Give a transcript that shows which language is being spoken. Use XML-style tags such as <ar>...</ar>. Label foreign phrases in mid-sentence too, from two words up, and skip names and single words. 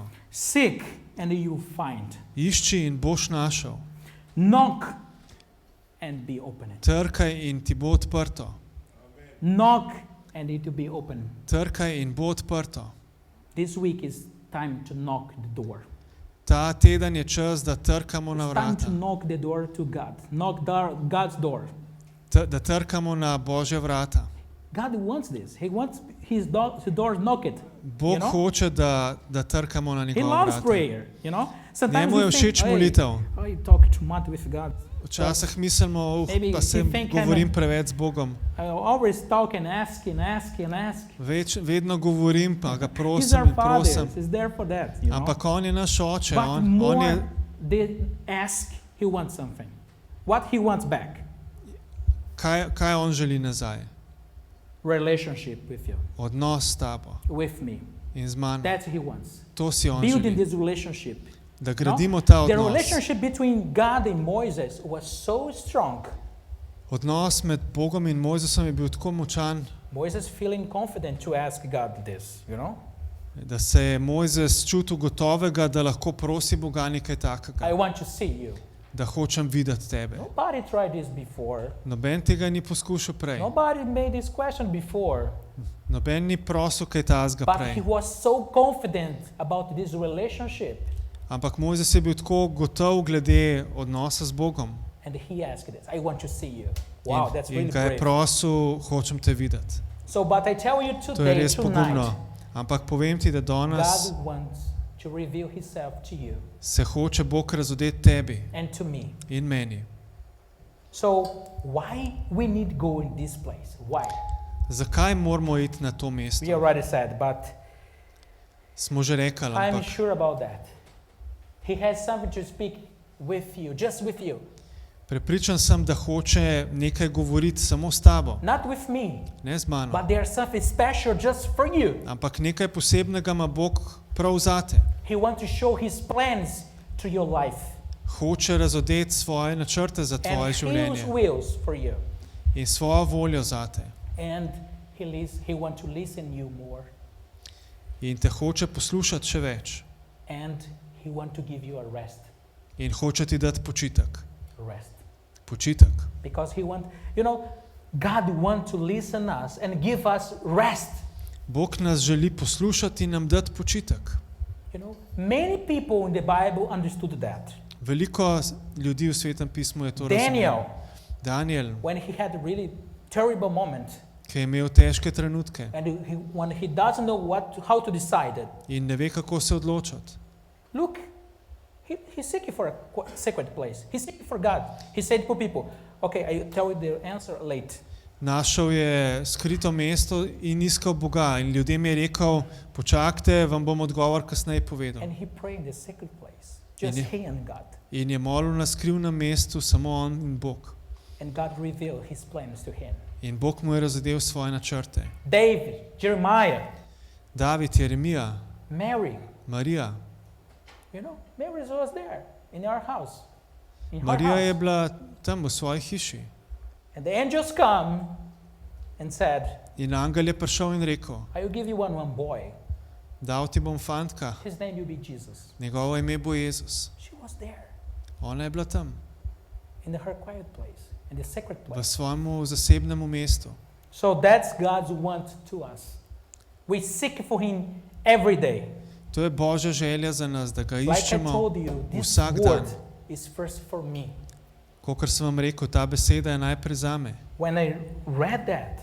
<en>Seek and you'll find.</en> <sl>Išči in boš našel.</sl> <en>Knock and be opened.</en> <sl>Trkaj in ti bo odprto.</sl> <en>Knock and it will be open.</en> <sl>Trkaj in bo odprto.</sl> <en>This week is time to knock the door.</en> <sl>Ta teden je čas, da trkamo na</sl> <en>It's time</en> <sl>vrata.</sl> <en>to knock the door to God. Knock God's door.</en> <sl>Da trkamo na Božja vrata.</sl> <en>God wants this. He wants his door knocked.</en> <sl>Bog</sl> <en>You know?</en> <sl>hoče, da trkamo na</sl> <en>He</en> <sl>njegova</sl> <en>loves</en> <sl>vrata.</sl> <en>prayer, you know. Sometimes</en> <sl>Njemu je</sl> <en>we</en> <sl>všeč</sl> <en>think,</en> <sl>molitev.</sl> <en>I talk too much with God.</en> <sl>Včasih mislimo,</sl> <en>Maybe</en> <sl>pa se</sl> <en>you think</en> <sl>govorim preveč z Bogom.</sl> <en>I always talk and ask and ask and ask.</en> <sl>Vedno govorim, pa ga</sl> <en>He's</en> <sl>prosim</sl> <en>our</en> <sl>in</sl> <en>father.</en> <sl>prosim.</sl> <en>He's there for that, you know.</en> <sl>Ampak on je naš oče,</sl> <en>But</en> <sl>on</sl> <en>more</en> <sl>je,</sl> <en>they ask, he wants something. What he wants back?</en> <sl>kaj on želi nazaj?</sl> <en>Relationship with you,</en> <sl>Odnos s tabo</sl> <en>with me.</en> <sl>in z mano.</sl> <en>That's what he wants.</en> <sl>To si on</sl> <en>Building</en> <sl>želi,</sl> <en>this relationship.</en> <sl>da</sl> <en>No?</en> <sl>gradimo ta</sl> <en>The</en> <sl>odnos.</sl> <en>relationship between God and Moses was so strong.</en> <sl>Odnos med Bogom in Mojzesom je bil tako močan,</sl> <en>Moses feeling confident to ask God this, you know.</en> <sl>da se je Mojzes čutil gotovega, da lahko prosi Boga nekaj takega,</sl> <en>I want to see you.</en> <sl>da hočem videti tebe.</sl> <en>Nobody tried this before.</en> <sl>Noben tega ni poskušal prej.</sl> <en>Nobody made this question before.</en> <sl>Noben ni prosil kaj tazga</sl> <en>But</en> <sl>prej.</sl> <en>he was so confident about this relationship.</en> <sl>Ampak Mojzes je bil tako gotov glede odnosa z Bogom.</sl> <en>And he asked this, I want to see you. Wow, that's</en> <sl>In</sl> <en>really</en> <sl>ga je</sl> <en>brave.</en> <sl>prosil, hočem te videti.</sl> <en>So, but I tell you</en> <sl>To je</sl> <en>today,</en> <sl>res pogumno.</sl> <en>tonight,</en> <sl>Ampak povem ti, da danes</sl> <en>God wants to reveal himself to you</en> <sl>se hoče Bog razodeti tebi</sl> <en>and to me.</en> <sl>in meni.</sl> <en>So, why we need go in this place? Why?</en> <sl>Zakaj moramo iti na to mesto?</sl> <en>We already said, but</en> <sl>Smo že rekli,</sl> <en>I'm</en> <sl>ampak</sl> <en>sure about that. He has something to speak with you, just with you.</en> <sl>prepričan sem, da hoče nekaj govoriti samo s tabo,</sl> <en>Not with me,</en> <sl>ne z mano.</sl> <en>but there's something special just for you.</en> <sl>Ampak nekaj posebnega ima Bog prav zate.</sl> <en>He wants to show his plans to your life</en> <sl>Hoče razodeti svoje načrte za tvoje</sl> <en>and his</en> <sl>življenje</sl> <en>wills for you.</en> <sl>in svojo voljo zate.</sl> <en>And he wants to listen you more.</en> <sl>In te hoče poslušati še več.</sl> <en>And he wants to give you a rest.</en> <sl>In hoče ti dati počitek.</sl> <en>Rest.</en> <sl>Počitek.</sl> <en>Because he wants, you know, God wants to listen us and give us rest.</en> <sl>Bog nas želi poslušati in nam dati počitek.</sl> <en>You know, many people in the Bible understood that.</en> <sl>Veliko ljudi v Svetem pismu je to Daniel, razumelo.</sl> <en>Daniel, when he had a really terrible moment,</en> <sl>ki je imel težke trenutke</sl> <en>and when he doesn't know how to decide it,</en> <sl>in ne ve, kako se odločati.</sl> <en>look, he's seeking for a secret place. He's seeking for God. He said to people, okay, I tell you the answer late.</en> <sl>Našel je skrito mesto in iskal Boga in ljudem je rekel, počakajte, vam bom odgovor kasneje povedal.</sl> <en>And he prayed in the secret place, just he and God.</en> <sl>In je molil na skrivnem mestu samo on in Bog.</sl> <en>And God revealed his plans to him.</en> <sl>In Bog mu je razodel svoje načrte.</sl> <en>David, Jeremiah,</en> <sl>David, Jeremija,</sl> <en>Mary,</en> <sl>Marija.</sl> <en>you know, Mary was there in our house, in her</en> <sl>Marija je</sl> <en>house.</en> <sl>bila tam v svoji hiši.</sl> <en>And the angels come and said,</en> <sl>In angel je prišel in rekel,</sl> <en>I will give you one boy.</en> <sl>dal ti bom fantka,</sl> <en>His name will be Jesus.</en> <sl>njegovo ime bo Jezus.</sl> <en>She was there</en> <sl>Ona je bila tam,</sl> <en>in her quiet place, in the secret</en> <sl>v</sl> <en>place.</en> <sl>svojemu zasebnemu mestu.</sl> <en>So that's God's want to us. We seek for him every day.</en> <sl>To je Božja želja za nas, da ga</sl> <en>Like I</en> <sl>iščemo</sl> <en>told you, this</en> <sl>vsak dan.</sl> <en>word is first for me.</en> <sl>Kakor sem vam rekel, ta beseda je najprej zame.</sl> <en>When I read that,</en>